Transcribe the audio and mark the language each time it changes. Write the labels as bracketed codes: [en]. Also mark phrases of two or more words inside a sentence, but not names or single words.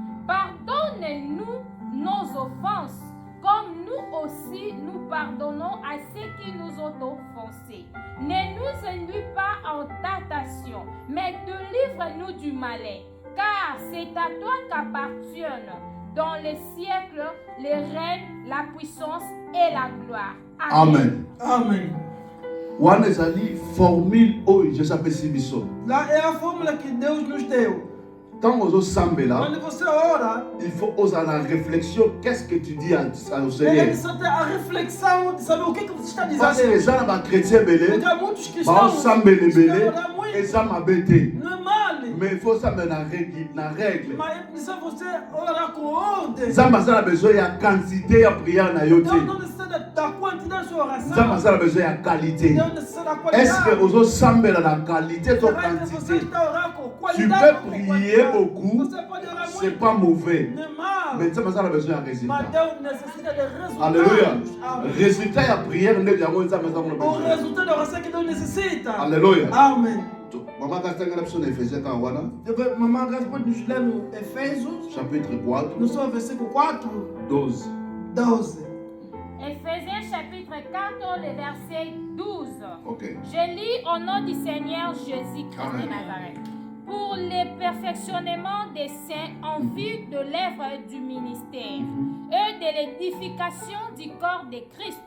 [fr] Pardonne-nous nos offenses, comme nous aussi nous pardonnons à ceux qui nous ont offensés. Ne nous induis pas en tentation, mais délivre-nous du malin, car c'est à toi qu'appartiennent dans les siècles les règnes, la puissance et la gloire. Amen. [pt] Amém. [ln] Wana ezali formule oyo je sapesi biso. [pt] Lá é a fórmula que Deus nos deu. [ln] Ntango ozosambela, [pt] Quando você ora, [fr] il faut [ln] ozala na [fr] réflexion, qu'est-ce que tu dis ao [pt] é [fr] Seigneur? [pt] necessário ter a reflexão de saber o que você está dizendo a [fr] Parce que [pt] Deus. [ln] eza na bakretien [pt] Porque [ln] ebele, [pt] há muitos cristãos [ln] baosambela [pt] que [ln] ebele, [pt] oram muito. [ln] eza mabe te. [pt] Não é mal, [fr] Mais il faut [ln] osambela na [fr] règle. [pt] mas é preciso você orar com ordem. [ln] Nzambe aza na besoin ya quantité ya prière na yo [pt] Deus [ln] te. [pt] não necessita da quantidade da sua [ln] Nzambe [pt] oração. [ln] aza na besoin ya qualité. [pt] Deus necessita da [fr] Est-ce que [pt] qualidade. [ln] ozosambela na qualité to [pt] Será que você [ln] quantité? [pt] está orando com [fr] Tu [pt] qualidade [fr] peux [pt] ou com [fr] prier [pt] quantidade? [fr] beaucoup, [pt] Você pode orar [fr] c'est [pt] muito. [fr] pas mauvais. [pt] Não é mal. [ln] Mais Nzambe aza na besoin ya [pt] Mas [ln] résultat. [pt] Deus necessita de resultados. [fr] Alléluia. [pt] Amém. [ln] Résultat ya prière nde yango Nzambe aza na [pt] O [ln] besoin. [pt] resultado da oração que Deus necessita. [fr] Alléluia. [pt] Amém. [ln] Maman Kastanga na biso na Ephésiens quand wana, [pt] Mamãe Graça pode nos ler no Efésios, [fr] chapitre 4, [pt] no seu versículo 4, [fr] 12. [pt] 12. [fr] Éphésiens chapitre 4, le verset 12. Ok. Je lis au nom du Seigneur Jésus-Christ Amen. de Nazareth. Pour le perfectionnement des saints en vue de l'œuvre du ministère et de l'édification du corps de Christ.